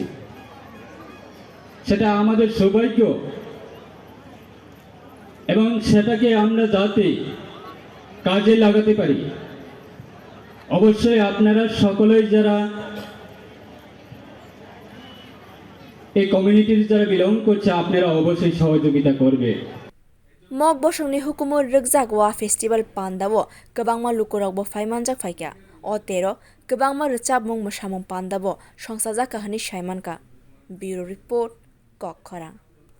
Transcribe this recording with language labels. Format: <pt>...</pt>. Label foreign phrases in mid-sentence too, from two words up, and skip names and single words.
<bn>সেটা আমাদের সৌভাগ্য এবং সেটাকে আমরা যাতে কাজে লাগাতে পারি, অবশ্যই আপনারা সকলেই যারা এই কমিউনিটির যারা বিলং করছে, আপনারা অবশ্যই সহযোগিতা করবে।</bn> <trp>mok bosongni hukumur rwkjak Waa Festival pandao kwbangma lukurokbo phaimanjak phaikya otero kwbangma rwchabmung mwsamung pandao songchajakha hwnwi saimanka.</trp> <en>Bureau Report, Kokkhorang।</en>